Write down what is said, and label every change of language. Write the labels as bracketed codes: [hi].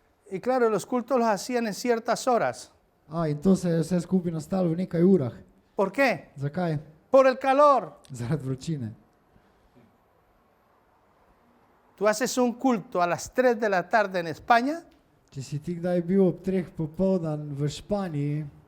[es] Y claro, los cultos los hacían en ciertas horas. [sl] In to se je vse skupaj nastalo v nekaj urah. [es] ¿Por qué? [sl] Zakaj? [es] Por el calor. [sl] Zaradi vročine. [es] Tú haces un culto a las 3 de la tarde en España [sl] Če si ti kdaj bil ob 3 popoldan v Španiji,